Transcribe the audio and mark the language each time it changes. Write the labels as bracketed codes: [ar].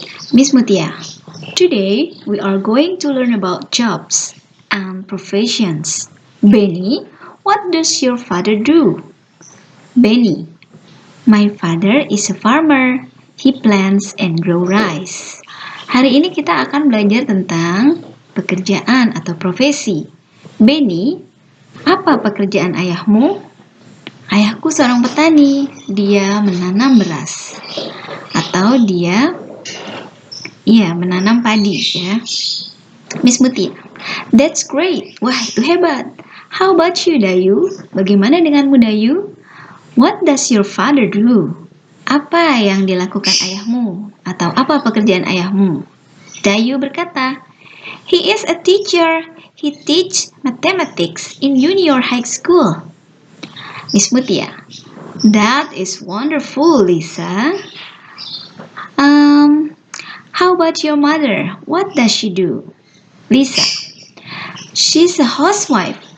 [en] Miss Mutia, today we are going to learn about jobs and professions. Benny, what does your father do? Benny, my father is a farmer. He plants and grow rice. [id] Hari ini kita akan belajar tentang pekerjaan atau profesi. Benny, apa pekerjaan ayahmu? Ayahku seorang petani. Dia menanam beras. Atau dia menanam padi ya. [en] Miss Mutia, that's great. [id] Wah, itu hebat. [en] How about you, Dayu? [id] Bagaimana denganmu, Dayu? [en] What does your father do? [id] Apa yang dilakukan ayahmu? Atau apa pekerjaan ayahmu? Dayu berkata, [en] he is a teacher. He teach mathematics in junior high school. Miss Mutia, that is wonderful, Lisa. How about your mother? What does she do? Lisa, she's a housewife.